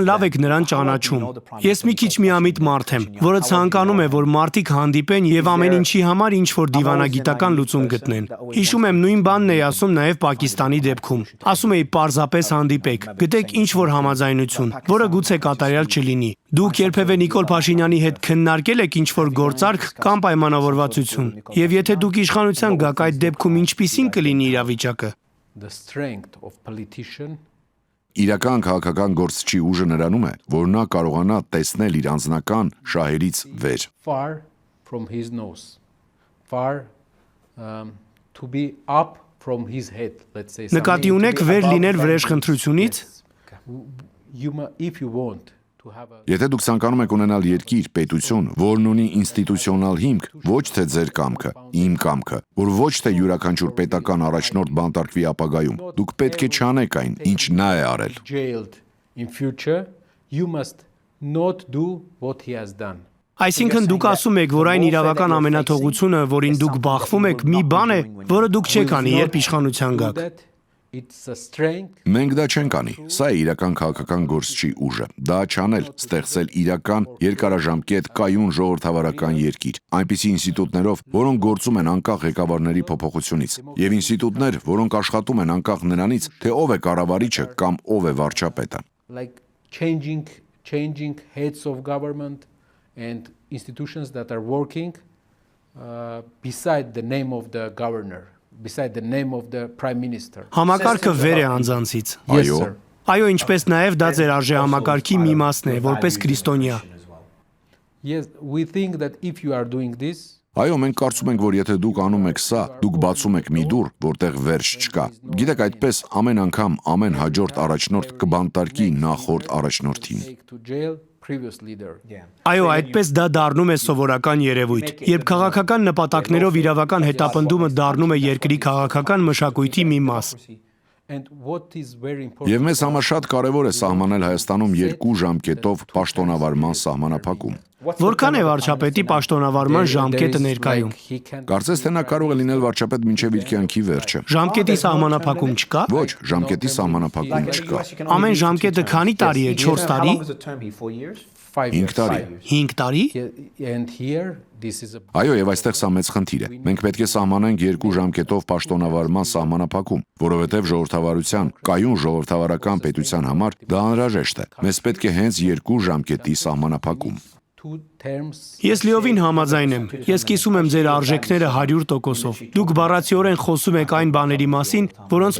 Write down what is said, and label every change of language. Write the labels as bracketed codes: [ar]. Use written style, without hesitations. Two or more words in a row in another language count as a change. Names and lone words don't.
[hy] լավ եք նրան ճանաչում։ Ես մի քիչ միամիտ մարդ եմ, որը ցանկանում է, որ մարդիկ հանդիպեն եւ ամեն ինչի համար ինչ որ դիվանագիտական լուծում գտնեն։ Հիշում եմ նույն բանն էի ասում նաեւ Պակիստանի դեպքում։ Ասում էի պարզապես հանդիպեք, գտեք ինչ որ համաձայնություն, որը գուցե կատարյալ չլինի։ Դուք երբևէ Նիկոլ Փաշինյանի հետ քննարկել եք ինչ որ գործարք կամ պայմանավորվածություն։ Եվ եթե դուք իշխանության գաք, այդ դեպքում ինչպիսին կլինի իրավիճակը։ [en] The strength of politician [hy] Իրական քաղաքական գործչի ուժը նրանում է, որ նա կարողանա տեսնել իր անձնական շահերից վեր։ [en] far from his nose, far to be up from his head, let's say. [hy] Նկատի ունեք վեր լինել վրեժխնդրությունից։ [en] If you want to have a [hy] Եթե դուք ցանկանում եք ունենալ երկիր, պետություն, որն ունի ինստիտուցիոնալ հիմք, ոչ թե ձեր կամքը, իմ կամքը, որ ոչ թե յուրաքանչյուր պետական առաջնորդ բանտարկվի ապագայում, դուք պետք է չանեք այն, ինչ նա է արել։ [en] jailed in future, you must not do what he has done. [hy] Այսինքն դուք ասում եք, որ այն իրավական ամենաթողությունը, որին դուք բախվում եք, մի բան է, որը դուք չեք անի, երբ իշխանության [en] Do [hy] գաք։ [en] that, it's a strength. [hy] Մենք դա չենք անի։ Սա է իրական քաղաքական գործչի ուժը։ Դա չանել, ստեղծել իրական, երկարաժամկետ, կայուն ժողովրդավարական երկիր, այնպիսի ինստիտուտներով, որոնք գործում են անկախ ղեկավարների փոփոխությունից, եւ ինստիտուտներ, որոնք աշխատում են անկախ նրանից, թե ով է կառավարիչը կամ ով է վարչապետը։ [en] Like changing heads of government and institutions that are working beside the name of the governor, beside the name of the prime minister. [hy] Համակարգը վեր է անձանցից։ [en] Yes, [hy] Այո, [en] sir. [hy] Այո, ինչպես նաև դա ձեր արժեհամակարգի մի մասն է, որպես քրիստոնյա։ [en] Yes, we think that if you are doing this, [hy] Այո, մենք կարծում ենք, որ եթե դուք անում եք սա, դուք բացում եք մի դուռ, որտեղ վերջ չկա։ Գիտեք, այդպես ամեն անգամ ամեն հաջորդ առաջնորդ կբանտարկի նախորդ առաջնորդին։ [en] take to jail previous leader. [hy] Այո, այդպես դա դառնում է սովորական երևույթ։ Երբ քաղաքական նպատակներով իրավական հետապնդումը դառնում է երկրի քաղաքական մշակույթի մի մաս։ [en] And what is very important. [hy] Եվ մեզ համար շատ կարևոր է սահմանել Հայաստանում 2 ժամկետով պաշտոնավարման սահմանափակում։ Որքան է վարչապետի պաշտոնավարման ժամկետը ներկայում։ Կարծես թե նա կարող է լինել վարչապետ մինչև իր կյանքի վերջը։ Ժամկետի սահմանափակում չկա։ Ոչ, ժամկետի սահմանափակում չկա։ Ամեն ժամկետը քանի տարի է, 4 տարի, 5 տարի։ 5 տարի։ [en] And here this is a [hy] Այո, եւ այստեղ սա մեծ խնդիր է։ Մենք պետք է սահմանենք 2 ժամկետով պաշտոնավարման սահմանափակում, որովհետեւ ժողովրդավարության, կայուն ժողովրդավարական պետության համար դա անհրաժեշտ է։ Մեզ պետք է հենց 2 ժամկետի սահմանափակում։ [en] 2 terms. [hy] Ես լիովին համաձայն եմ։ Ես կիսում եմ ձեր արժեքները 100%-ով։ Դուք բառացիորեն խոսում եք այն բաների մասին, որոնց